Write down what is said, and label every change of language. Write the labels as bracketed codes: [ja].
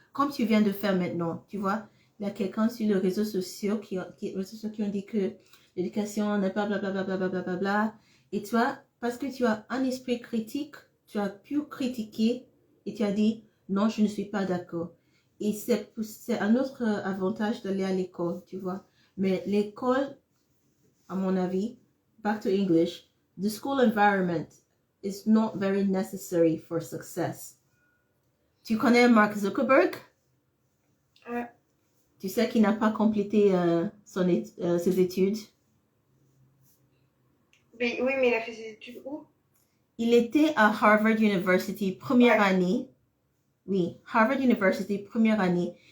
[fr] comme tu viens de faire maintenant, tu vois. Il y a quelqu'un sur les réseaux sociaux qui ont dit que l'éducation n'est pas blablabla, blablabla. Et toi, parce que tu as un esprit critique, tu as pu critiquer et tu as dit, non, je ne suis pas d'accord. Et c'est un autre avantage d'aller à l'école, tu vois. Mais l'école, à mon avis, [en] back to English, the school environment is not very necessary for success. [fr] Tu connais Mark Zuckerberg? Ouais. Tu sais qu'il n'a pas complété ses études. Mais, oui, mais il a fait ses études où? Il était à Harvard University, première année. Oui, Harvard University, première année.